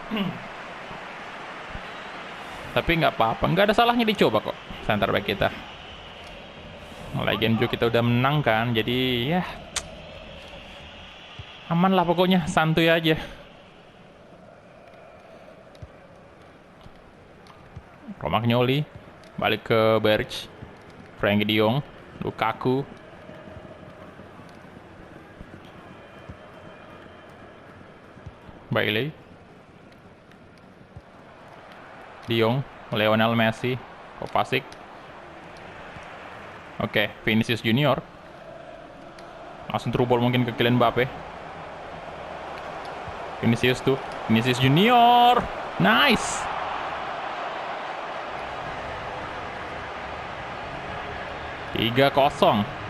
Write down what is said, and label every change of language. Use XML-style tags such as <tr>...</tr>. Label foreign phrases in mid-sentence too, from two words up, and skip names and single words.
<id>Tapi nggak apa-apa, nggak ada salahnya dicoba kok</id> <en>center back</en> <id>kita. Lagian juga kita udah menang kan, jadi ya aman lah pokoknya, santuy aja. Romagnoli balik ke Berge, Frenkie de Jong, Lukaku, Bailey, de Jong, Lionel Messi, Kovacic. Oke, Vinicius Junior. Langsung</id> <en>through ball</en> <id>mungkin ke Kylian Mbappe. Vinicius tuh, Vinicius Junior. Nice. Tiga 0.</id>